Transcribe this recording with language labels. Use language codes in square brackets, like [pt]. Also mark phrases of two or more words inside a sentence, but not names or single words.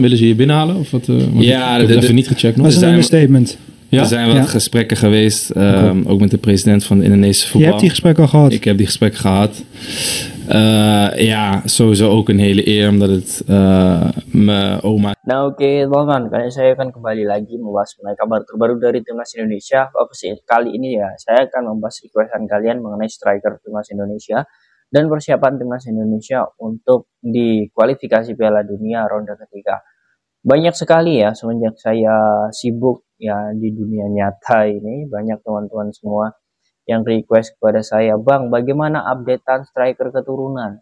[nl] Willen ze je binnenhalen? Of wat, ja, ik heb het even niet gecheckt nog. Dat is een understatement. Ja? Er zijn wat gesprekken geweest, ook met de president van de Indonesische voetbal. Je hebt die gesprekken al gehad? Ik heb die gesprekken gehad. Ja, sowieso ook een hele eer, omdat het mijn oma... [id] Nah oke teman-teman, kali saya akan kembali lagi membahas mengenai kabar terbaru dari Timnas Indonesia. Kali ini ya, saya akan membahas requestan kalian mengenai striker Timnas Indonesia dan persiapan Timnas Indonesia untuk di kualifikasi Piala Dunia ronde ketiga. Banyak sekali ya semenjak saya sibuk ya di dunia nyata ini, banyak teman-teman semua yang request kepada saya, "Bang, bagaimana updatean striker keturunan?